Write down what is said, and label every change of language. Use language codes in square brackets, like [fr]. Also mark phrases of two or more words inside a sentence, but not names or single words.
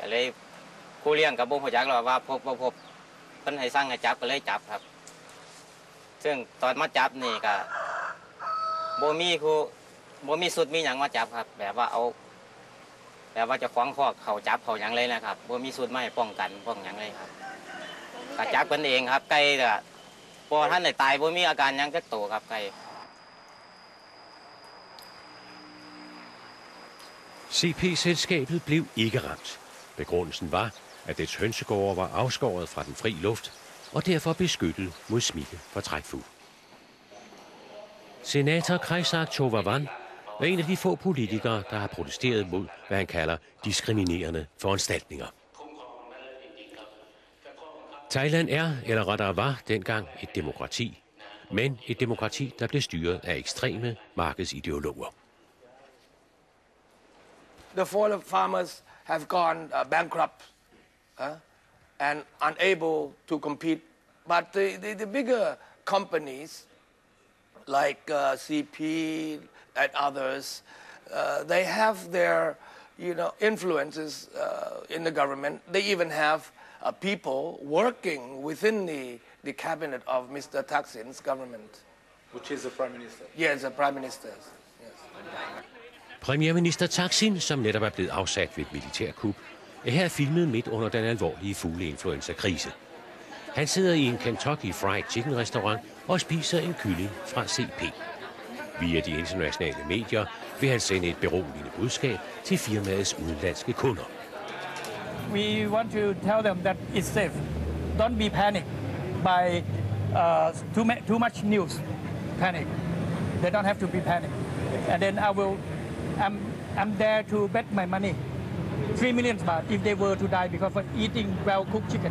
[tts] เลยผู้เลี้ยงกับบ่ฮู้จักหรอกว่าพบเพิ่นให้สั่งให้จับก็เลยจับครับซึ่งตอนมาจับนี่ก็บ่มีสุดมีหยังมาจับครับแบบว่าจะคล้องคอกเขาจับเขาหยังเลยนะครับบ่มีสุดมาให้ป้องกันป้องหยังเลยครับก็จับกันเองครับไก่ก็พอท่านได้ตายบ่มีอาการหยังจักโตครับไก่ [da] CP-selskabet blev ikke ramt. Begrundelsen var, at dets hønsegårde var afskåret fra den fri luft og derfor beskyttet mod smitte fra trækfugl. Senator Kajsak Tovavan er en af de få politikere, der har protesteret mod, hvad han kalder diskriminerende foranstaltninger. Thailand er, eller rettere var, dengang et demokrati, men et demokrati, der blev styret af ekstreme markedsideologer. [en] The farmers have gone bankrupt and unable to compete. But the bigger companies like CP and others, they have their influences in the government. They even have people working within the cabinet of Mr. Thaksin's government. Which is the Prime Minister? Yes, the Prime Minister. Yes. [da] Premierminister Thaksin, som netop er blevet afsat ved et militærkup, er her filmet midt under den alvorlige fugleinfluenza-krise. Han sidder i en Kentucky Fried Chicken-restaurant og spiser en kylling fra CP. Via de internationale medier vil han sende et beroligende budskab til firmaets udenlandske kunder. [en] We want to tell them that it's safe. Don't be panicked by too much news. Panic. They don't have to be panicked. And then I'm there to bet my money, 3 million baht, if they were to die because of eating well-cooked chicken.